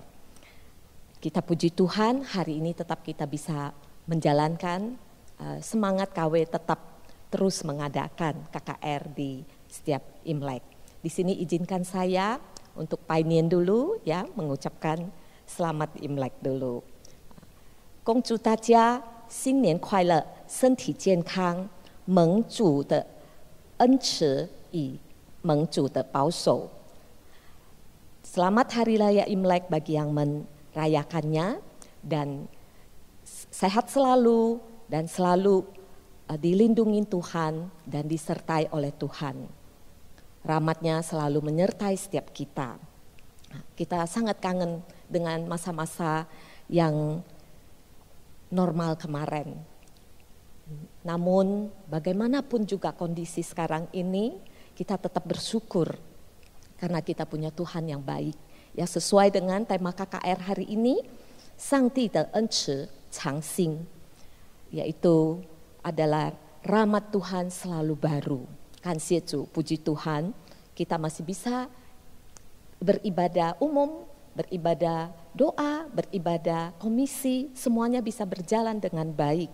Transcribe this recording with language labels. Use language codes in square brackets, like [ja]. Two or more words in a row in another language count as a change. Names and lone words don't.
[id] Kita puji Tuhan hari ini tetap kita bisa menjalankan semangat KW tetap terus mengadakan KKR di setiap Imlek. Di sini izinkan saya untuk painian dulu ya, mengucapkan selamat Imlek dulu. [zh] 恭祝大家新年快乐，身体健康，蒙主的恩慈与蒙主的保守。 [id] Selamat Hari Raya Imlek bagi yang merayakannya dan sehat selalu dan selalu dilindungi Tuhan dan disertai oleh Tuhan. Rahmat-Nya selalu menyertai setiap kita. Kita sangat kangen dengan masa-masa yang normal kemarin. Namun bagaimanapun juga kondisi sekarang ini, kita tetap bersyukur karena kita punya Tuhan yang baik. Ya, sesuai dengan tema KKR hari ini, [zh] 上帝的恩慈常新. [id] Yaitu adalah rahmat Tuhan selalu baru. Kansiatu, puji Tuhan, kita masih bisa beribadah umum, beribadah doa, beribadah komisi, semuanya bisa berjalan dengan baik.